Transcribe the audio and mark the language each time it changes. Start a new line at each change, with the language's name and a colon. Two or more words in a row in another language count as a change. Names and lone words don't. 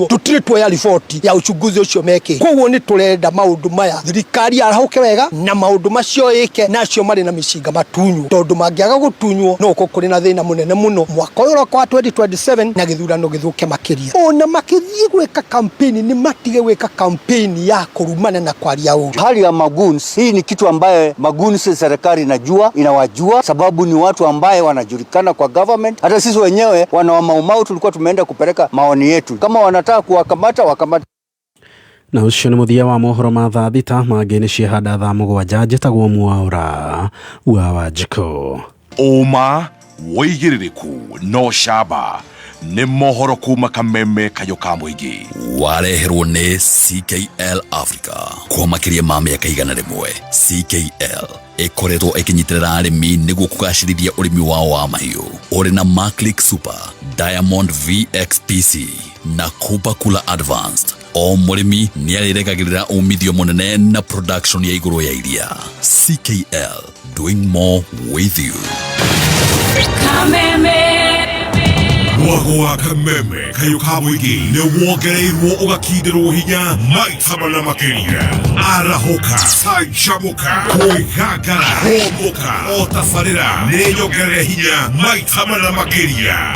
Kikuyu: Tũtirĩ tuoya riboti ya uchunguzi ucio meke, koguo nĩ tũrenda maũndũ maya thirikari arahũke wega na maũndũ macio ĩke nacio marĩ na mĩcinga matunywo, tondũ mangĩaga gũtunywo no kũrĩ na thĩna mũnene mũno mwaka ũyũ wa 2027 na gĩthurano gĩthũke makĩria. Ona makĩthiĩ gwĩka kampeni nĩ matige gwĩka kampeni ya kũrumana na kwaria ũru.
Swahili: Hali ya magoons, hii ni kitu ambaye magoons serikali inawajua, sababu ni watu ambaye wanajulikana kwa government. Hata sisi wenyewe wana wa Maumau tulikuwa tumeenda kupeleka maoni yetu, kama wanataka kuwakamata wakamata.
Kikuyu: Na ucio nĩ mũthia wa mohoro ma thaa thita, mangĩ nĩ ciehanda thaa mũgwanja. Njĩtagwo Mwaũra wa Wanjikũ. Ũma wĩigĩrĩrĩku no camba nĩ mohoro kuma Kameme Kayuka Muingi. Wareherwo nĩ CKL Africa kwa makĩria ma mĩaka 100. CKL ĩkoretwo ĩkĩnyitĩrĩra arĩmi nĩguo kũgacĩrithia ũrĩmi wao wa mahiũ. Ũrĩ na Maclick Super, Diamond VXPC na Cooper Cooler Advanced. O mũrĩmi nĩarĩregagĩrĩra umithio mũnene na production ya igũrũ ya iria. CKL,
English: doing more with you.
Kikuyu: Kameme Mwago wa Kameme Kayuka Muingi nĩ wongereirwo ũgakindĩrwo hinya maita mana makĩria. Arahoka, canjamũka, kwĩgangara, homoka, otabarĩra nĩ nyongerere hinya maita mana makĩria.